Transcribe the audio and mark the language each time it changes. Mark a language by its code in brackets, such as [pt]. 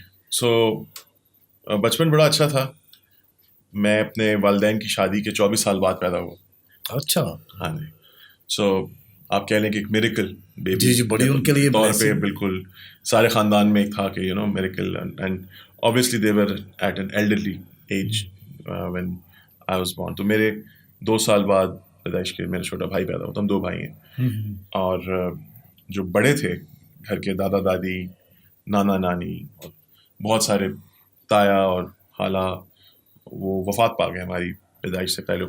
[ur] سو بچپن بڑا اچھا تھا. میں اپنے والدین کی شادی کے 24 سال بعد پیدا ہوا. اچھا. ہاں جی. سو آپ کہہ لیں کہ ایک میریکل بیبی. جی، بڑی ان کے لیے طور پہ بالکل سارے خاندان میں تھا کہ miracle. [en] And obviously they were at an elderly age when I was born. [ur] تو میرے 2 سال بعد پیدائش کے میرا چھوٹا بھائی پیدا ہوا. تو ہم 2 بھائی ہیں. اور جو بڑے تھے گھر کے، دادا دادی، نانا نانی، اور بہت سارے تایا اور خالہ، وہ وفات پا گئے ہماری پیدائش سے پہلے.